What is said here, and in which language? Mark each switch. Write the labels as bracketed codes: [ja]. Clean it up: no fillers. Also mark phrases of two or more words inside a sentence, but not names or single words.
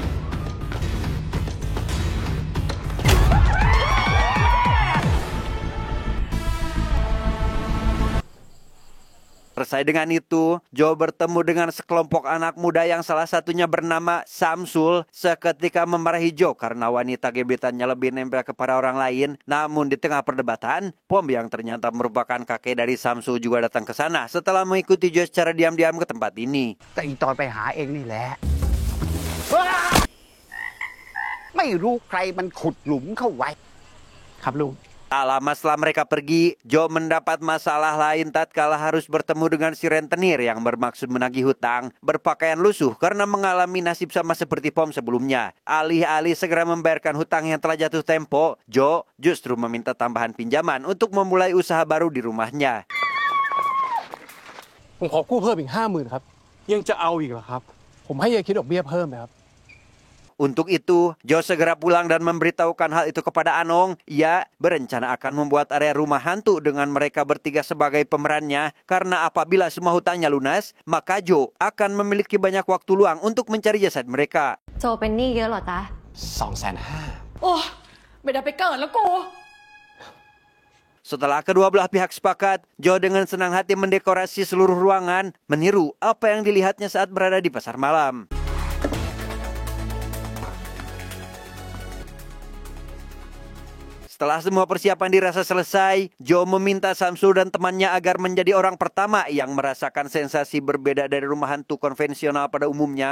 [id] Selesai dengan itu, Jo bertemu dengan sekelompok anak muda yang salah satunya bernama Samsul. Seketika memarahi Jo karena wanita gebetannya lebih nempel kepada orang lain. Namun di tengah perdebatan, Pom yang ternyata merupakan kakek dari Samsul juga datang ke sana setelah mengikuti Jo secara diam-diam ke tempat ini. [th] แต่อีตอนไปหาเองนี่แหละ ไม่รู้ใครมันขุดหลุมเข้าไว้ ครับลุง [id] Tak lama setelah mereka pergi, Jo mendapat masalah lain tatkala harus bertemu dengan si rentenir yang bermaksud menagih hutang, berpakaian lusuh karena mengalami nasib sama seperti Pom sebelumnya. Alih-alih segera membayarkan hutang yang telah jatuh tempo, Jo justru meminta tambahan pinjaman untuk memulai usaha baru di rumahnya. [th] ผมขอกู้เพิ่มอีก 50,000 ครับ ยังจะเอาอีกเหรอครับ ผมให้ยายคิดดอกเบี้ยเพิ่มนะครับ [id] Untuk itu, Jo segera pulang dan memberitahukan hal itu kepada Anong. Ia berencana akan membuat area rumah hantu dengan mereka bertiga sebagai pemerannya. Karena apabila semua hutangnya lunas, maka Jo akan memiliki banyak waktu luang untuk mencari jasad mereka. [th] โจเป็นหนี้เยอะเหรอจ๊ะ 250,000 โอ้ไม่ได้ไปเกิดแล้วกู [id] Setelah kedua belah pihak sepakat, Jo dengan senang hati mendekorasi seluruh ruangan, meniru apa yang dilihatnya saat berada di pasar malam. Setelah semua persiapan dirasa selesai, Jo meminta Samsul dan temannya agar menjadi orang pertama yang merasakan sensasi berbeda dari rumah hantu konvensional pada umumnya.